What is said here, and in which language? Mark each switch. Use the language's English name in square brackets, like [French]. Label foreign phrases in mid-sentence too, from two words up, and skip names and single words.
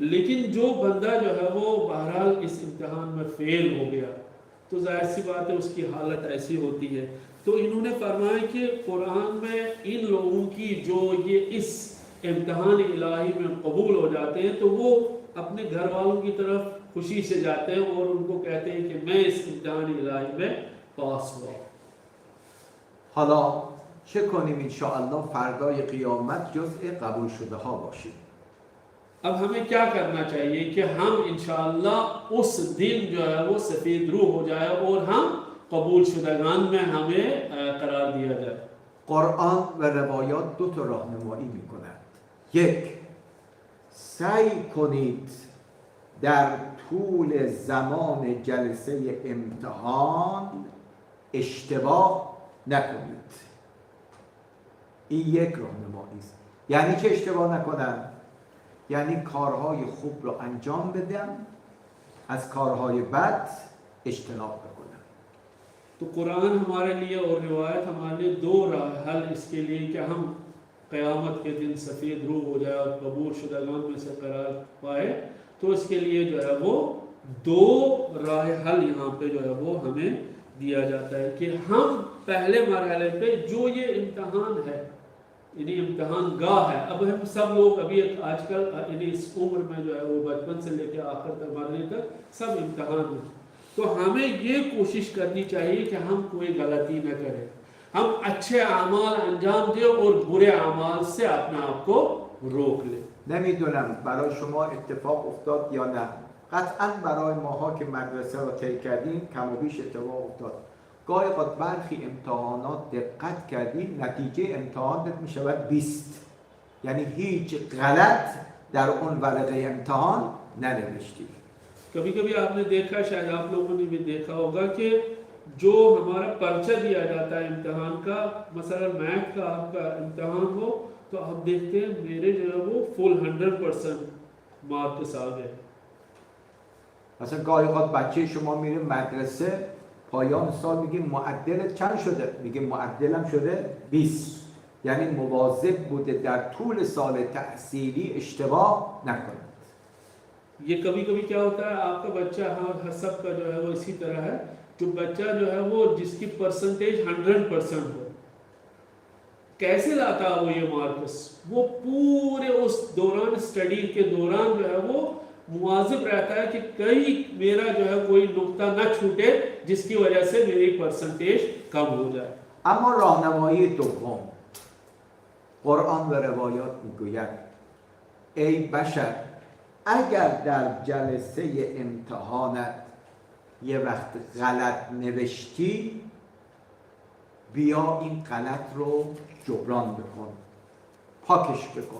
[Urdu] لیکن جو بندہ جو ہے وہ بہرحال اس امتحان میں فیل ہو گیا تو ظاہر سی بات ہے اس کی حالت ایسی ہوتی ہے. تو انہوں نے فرمایا کہ قرآن میں ان لوگوں کی جو یہ اس امتحان الٰہی میں قبول ہو جاتے ہیں تو وہ اپنے گھر والوں کی طرف خوشی سے جاتے ہیں اور ان کو کہتے ہیں کہ میں اس امتحان الٰہی میں پاس ہوا. [Persian] حالا چه کنیم انشاءالله فردای قیامت جزء قبول شده ها باشیم؟ [Urdu] اب ہمیں کیا کرنا چاہیے کہ ہم انشاءاللہ اس دن جو ہے وہ سفید روح ہو جائے اور ہم قبول شدگان میں ہمیں قرار دیا جائے. [Persian] قرآن و روایات 2 تا راهنمایی می‌کنند. 1 سعی کنید در طول زمان جلسه امتحان اشتباه نکنید. این یک راهنمایی است. یعنی چه اشتباه نکنم؟ یعنی کارهای خوب رو انجام بدم، از کارهای بد اجتناب بکنم. [Urdu] تو قرآن ہمارے لیے اور روایت ہمارے لیے 2 راہ حل اس کے لیے کہ ہم قیامت کے دن سفید روح ہو جائے اور قبول شدگان میں سے قرار پائے، تو اس کے لیے جو ہے وہ 2 راہ حل یہاں پے جو ہے وہ ہمیں دیا جاتا ہے کہ ہم پہلے مرحلے پے جو یہ امتحان ہے یعنی امتحان گاہ ہے. اب ہم سب لوگ ابھی آج کل یعنی اس عمر میں جو ہے وہ بچپن سے لے کر آخر تک مرنے تک سب امتحان ہے، تو ہمیں یہ کوشش کرنی چاہیے کہ ہم کوئی غلطی نہ کریں، ہم اچھے اعمال انجام دیں اور برے اعمال سے اپنے آپ کو روک لیں. [Persian] نمیدونم برای شما اتفاق افتاد یا نه، قطعا برای ماها که مدرسه رو طی کردیم کم و بیش اتفاق افتاد. گاهی قد برخی امتحانات دقت کردیم نتیجه امتحانت می شود 20، یعنی هیچ غلط در اون ورقه امتحان ننوشتیم. [Urdu] کبھی کبھی آپ نے دیکھا، شاید آپ لوگوں نے بھی دیکھا ہوگا کہ جو ہمارا پرچہ دیا جاتا ہے امتحان کا، مثلاً میتھ کا آپ کا امتحان ہو تو آپ دیکھتے ہیں میرے جو ہے وہ [English] full 100% marks [Urdu] آ گئے. [Persian] مثلا گاهی قد بچه شما میره مدرسه پایان سال میگه معدلت چند شده؟ میگه معدلم شده 20، یعنی مواظب بوده در طول سال تحصیلی اشتباه نکنه. [Urdu] یہ کبھی کبھی کیا ہوتا ہے آپ کا بچہ ہر سب کا جو ہے وہ اسی طرح ہے، جو بچہ جو ہے وہ جس کی پرسنٹیج 100% ہو کیسے لاتا وہ یہ مارکس? وہ پورے اس دوران اسٹڈی کے دوران جو ہے وہ مواظب رہتا ہے کہ کہیں میرا جو ہے کوئی نکتہ نہ چھوٹے جس کی وجہ سے میری پرسنٹیج کم ہو جائے. [Persian] اما راهنمایی دوم، قرآن و روایات میگوید ای بشر اگر در جلسه امتحانت یه وقت غلط نوشتی بیا این غلط رو جبران بکن، پاکش بکن.